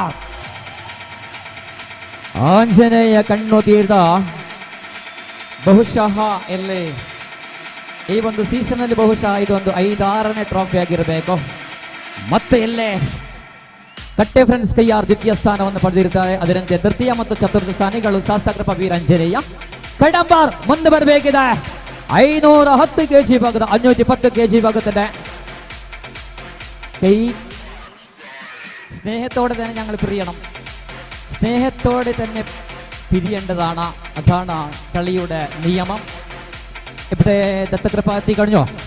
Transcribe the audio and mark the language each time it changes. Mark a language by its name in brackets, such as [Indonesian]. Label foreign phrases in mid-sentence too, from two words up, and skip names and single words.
[Kannada] ಆಂಜನೇಯ ಕಣ್ಣು ತೀರ್ಥ ಬಹುಶಃ ಇಲ್ಲಿ ಈ ಒಂದು ಸೀಸನ್ ಅಲ್ಲಿ ಬಹುಶಃ ಇದೊಂದು 5-6ನೇ ಟ್ರಾಫಿ ಆಗಿರಬೇಕು. ಮತ್ತೆ ಇಲ್ಲೇ ಕಟ್ಟೆ ಫ್ರೆಂಡ್ಸ್ ಕೈಯಾರ್ ದ್ವಿತೀಯ ಸ್ಥಾನವನ್ನು ಪಡೆದಿರುತ್ತಾರೆ. ಅದರಂತೆ ತೃತೀಯ ಮತ್ತು ಚತುರ್ಥ ಸ್ಥಾನಿಗಳು ಶಾಸ್ತ್ರಕೃಪಾ ವೀರಾಂಜನೇಯ ಕಡಂಬಾರ್ ಮುಂದೆ ಬರಬೇಕಿದೆ. [Malayalam] 510 kg ഭാഗದ 510 kg ഭാഗത്തിന്റെ കൈ സ്നേഹത്തോടെ തന്നെ ഞങ്ങൾ പിരിയണം. സ്നേഹത്തോടെ തന്നെ പിരിയേണ്ടതാണ്. അതാണ് കളിയുടെ നിയമം. ഇവിടെ ദത്തകൃപ എത്തി കഴിഞ്ഞോ?